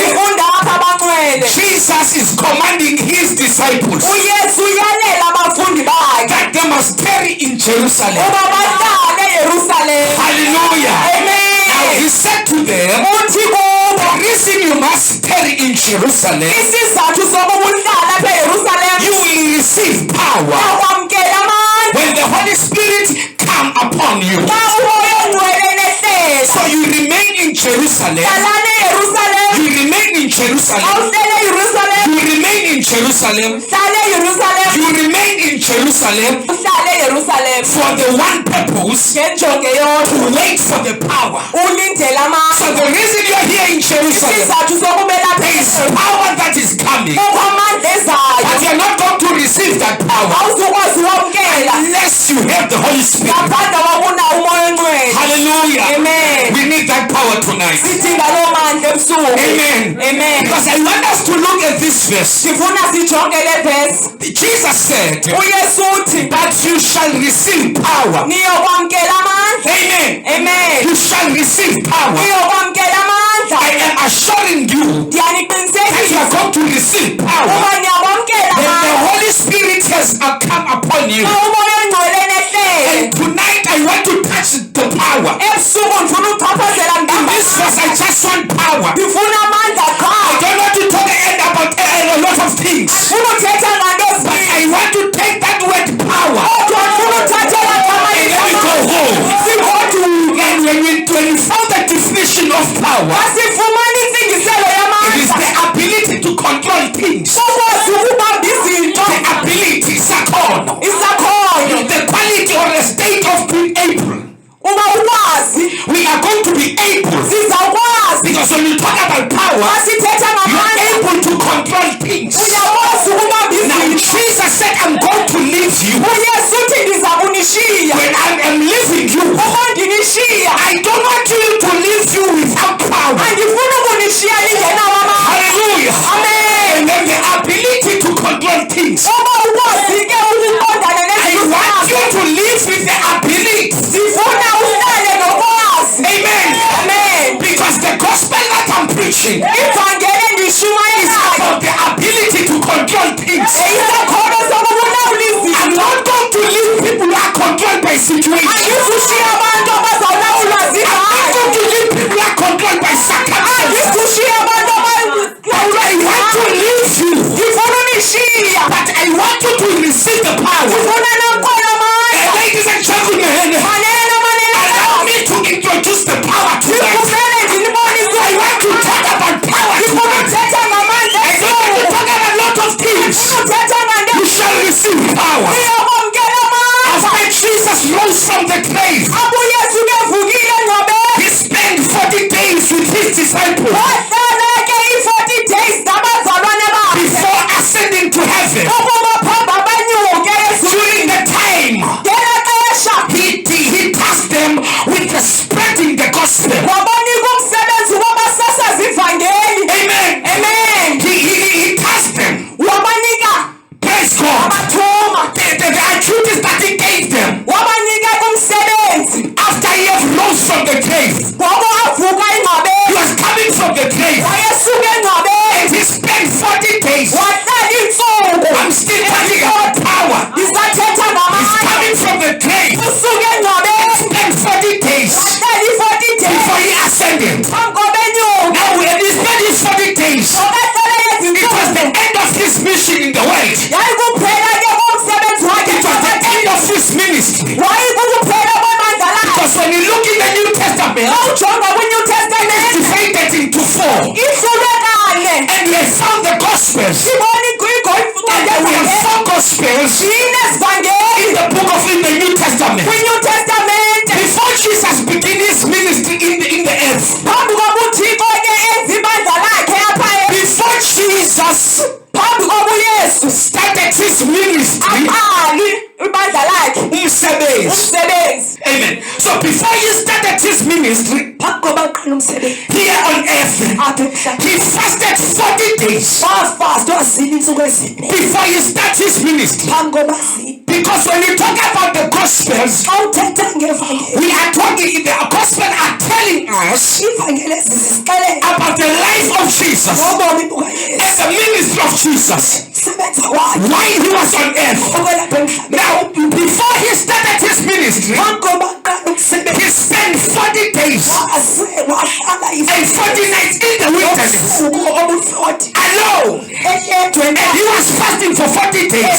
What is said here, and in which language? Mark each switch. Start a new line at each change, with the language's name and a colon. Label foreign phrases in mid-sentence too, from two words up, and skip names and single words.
English: Jesus is commanding his disciples that they must tarry in Jerusalem. Hallelujah. Amen. Now he said to them, the reason you must tarry in Jerusalem,
Xhosa: isizathu sokuba uhlala apha eYerusalem
English: you will receive power
Xhosa: ukwamkela amandla
English: when the Holy Spirit come upon you.
Xhosa: xa umoya ongcwele nehlela.
English: So you remain in Jerusalem.
Xhosa: Hlalani eYerusalem.
English: You remain in Jerusalem.
Xhosa: Awuhlele eYerusalem.
English: You remain in Jerusalem.
Xhosa: Hlale eYerusalem.
English: You remain in Jerusalem
Xhosa: Uhlale eYerusalem
English: for the one purpose,
Xhosa: ngenjongo eyodwa
English: to wait for the power.
Xhosa: ulindele So amandla.
English: the reason you are here in Jerusalem,
Xhosa: Isizathu sokuba lapha
English: there is power that is coming,
Xhosa: kukho amandla ezayo.
English: but you are not going to receive that power
Xhosa: Awuzukwazi uwamkela
English: unless you have the Holy Spirit.
Xhosa: ngaphandle kokunawo umoya ongcwele.
English: Hallelujah. Amen. We need that power tonight.
Xhosa: Sidinga loo mandla ebusuku.
English: Amen. Amen. Because I want us to look at this verse.
Xhosa: Sifuna sijonge le verse.
English: Jesus said
Xhosa: uYesu uthi
English: that you shall receive power.
Xhosa: niyokwamkela amandla.
English: Amen. Amen. You shall receive power.
Xhosa: niyokwamkela amandla.
English: I am assuring you that you
Xhosa: Ndiyaniqinisekisa
English: are going to receive power
Xhosa: uba niyakwamkela
English: when the amandla Holy Spirit has come upon you.
Xhosa: xa umoya ongcwele nehlele.
English: And tonight I want to touch the power.
Xhosa: Ebusuku ndifuna uchaphazela
English: In this verse I just want power.
Xhosa: ndifuna amandla I qha.
English: don't want to talk about a lot of things.
Xhosa: Ndifuna uthetha ngento
English: But I ezininzi. want to take that word power
Xhosa: Kodwa ndifuna uthatha la gama
English: and let me go home. sigoduke. And when we found the definition of power,
Xhosa: Asifumani intsingiselo
English: it is yamandla. the ability to control things.
Xhosa: Ukwazi ukubamba izinto.
English: The ability, sakhono. Isakhono. The quality or the state of being able.
Xhosa: Uba ukwazi
English: We are going to be able. sizawukwazi. Because when you talk about power, Masithetha you are ngamandla able to control things.
Xhosa: uyakwazi ukubamba Now izinto.
English: Jesus said, I'm going to leave you.
Xhosa: uYesu uthi ndiza kunishiya.
English: When I am leaving you,
Xhosa: Uma ndinishiya
English: I don't want you to leave you without power.
Xhosa: andifuni ukunishiya ningenawo amandla.
English: Hallelujah. Amen. And then the ability to control things.
Xhosa: Uba ukwazi ke ukuqondana I nezinto
English: want you zakho. to live with the ability.
Xhosa: Ndifuna uhlale nokwazi.
English: Amen. Amen. Because the gospel that I'm preaching Ivangeli is endishumayisayo about the ability to control things.
Xhosa: isakhono sokubulawula izinto.
English: I'm not going to leave people who are controlled by situations.
Xhosa: Andizushiya abantu abazawulawulwa
English: I'm not ziimali. going to leave people who are controlled by circumstances.
Xhosa: Andizushiya abantu
English: But I want to leave you.
Xhosa: ndifuna unishiya.
English: But I want you to receive the power.
Xhosa: Ndifuna nomkhono amandla.
English: Ladies and gentlemen, Manene allow manene. me to introduce the power tonight.
Xhosa: Ndikuvele ndinibonise.
English: I want to talk about power Ndifuna tonight.
Xhosa: uthetha ngamandla
English: I don't want to esuku. talk about a lot of things.
Xhosa: Ndifuna uthetha ngento.
English: You shall receive power.
Xhosa: Niyokwamkela amandla.
English: After Jesus rose from the grave,
Xhosa: Apho uYesu kevukile engcwabeni.
English: he spent 40 days with his disciples
Xhosa: Wahlala ke i-
English: 40 days
Xhosa: nabazalwane bakhe.
English: before ascending to heaven.
Xhosa: Ukuba phambi abanyuke ezulwini.
English: During the time,
Xhosa: Ngela xesha
English: he tasked them with the spreading the gospel.
Xhosa: wabanika umsebenzi wobasasaza ivangeli.
English: Amen. Amen. He tasked them. Wabanika Praise God. abathuma. The duties that he gave them
Xhosa: Wabanika umsebenzi.
English: after he had rose from the grave.
Xhosa: Ngoba avuka He engcwabeni.
English: was coming from the grave
Xhosa: Wayesuka engcwabeni.
English: and he spent 40 days.
Xhosa: Wahlala iintsuku.
English: I'm still talking about power. Ndisathetha He's ngamandla. coming from the grave.
Xhosa: Usuka engcwabeni.
English: Spent 40 days
Xhosa: Wahlala i-
English: 40 days. before he ascended.
Xhosa: Phambi kobenyuka.
English: Now when he spent his 40 days, Ngobahlala it was ezintsuku. the end of his mission in the world.
Xhosa: Yayikuphela ke komsebenzi wakhe.
English: It was the end of his ministry.
Xhosa: Wayikukuphela kwamandla lakhe.
English: Because when you look in the New Testament,
Xhosa: Xa ujonga kwi-New Testament
English: it's divided into 4.
Xhosa: ihlulwe kane.
English: And we have found the Gospels. Sibona And we have 4 Gospels inezivangeli in the book of in the New Testament.
Xhosa: kwi-New Testament.
English: Before Jesus began his ministry in the earth,
Xhosa: Phambi koba uThixo ke enza ibandla lakhe apha
English: before Jesus
Xhosa: phambi koba uYesu
English: started his ministry,
Xhosa: aqali ibandla lakhe umsebenzi. umsebenzi.
English: Amen. So before he started his ministry
Xhosa: Phambi koba aqala umsebenzi
English: here on earth,
Xhosa: apha emhlabeni.
English: he fasted 40 days
Xhosa: Wafasta wazila iintsuku ezine
English: before he started his ministry.
Xhosa: phambi koba zile.
English: Because when you talk about the Gospels,
Xhosa: Xa uthetha ngevangeli,
English: we are talking, the Gospels are telling us
Xhosa: ivangeli ezi zisixelela
English: about the life of Jesus
Xhosa: ngobomi bukaYesu.
English: and the ministry of Jesus. while he was on earth. Now, before he started his ministry, he spent 40 days and 40 nights in the wilderness alone, and he was fasting for 40 days.